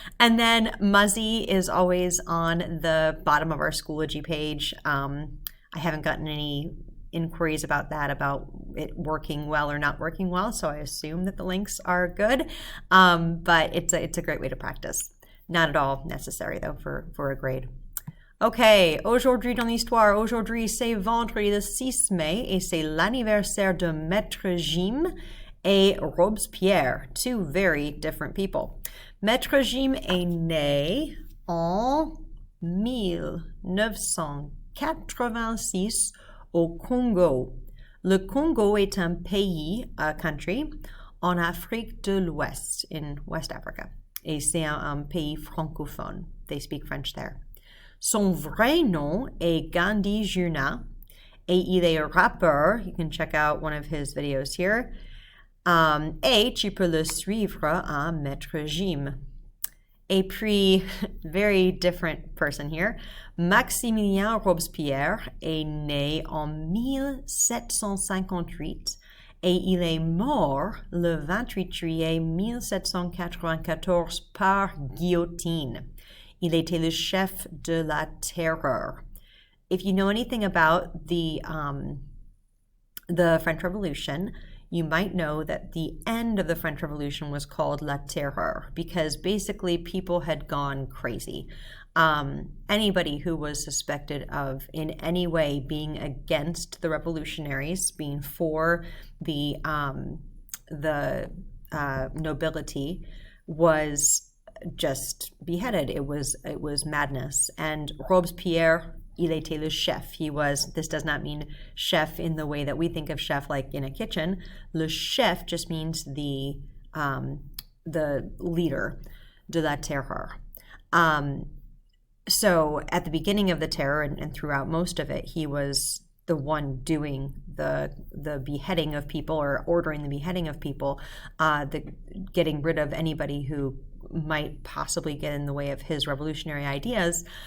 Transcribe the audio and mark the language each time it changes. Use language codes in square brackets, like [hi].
[en] And then Muzzy is always on the bottom of our Schoology page. I haven't gotten any inquiries about that, about it working well or not working well, so I assume that the links are good. But it's a great way to practice. Not at all necessary though for a grade. [fr] Ok, aujourd'hui dans l'histoire, aujourd'hui c'est vendredi le 6 mai et c'est l'anniversaire de Maître Jim et Robespierre, [en] two very different people. [fr] Maître Jim est né en 1986 au Congo. Le Congo est un pays, [en] a country, [fr] en Afrique de l'Ouest, [en] in West Africa. [fr] Et c'est un pays francophone. [en] They speak French there. [fr] Son vrai nom est Gandhi Juna, et il est rappeur. [en] You can check out one of his videos here. [fr] Et tu peux le suivre à Maître Jim. Et puis, [en] very different person here, [fr] Maximilien Robespierre est né en 1758 et il est mort le 28 juillet 1794 par guillotine. Il était le chef de la terreur. [en] If you know anything about the French Revolution, you might know that the end of the French Revolution was called La Terreur because basically people had gone crazy. Anybody who was suspected of in any way being against the revolutionaries, being for the nobility, was just beheaded. It was madness. [fr] And Robespierre, il était le chef. [en] He was, this does not mean chef in the way that we think of chef like in a kitchen. Le chef just means the leader [fr] de la terreur. [en] So at the beginning of the terror and throughout most of it, he was the one doing the beheading of people or ordering the beheading of people, getting rid of anybody who might possibly get in the way of his revolutionary ideas.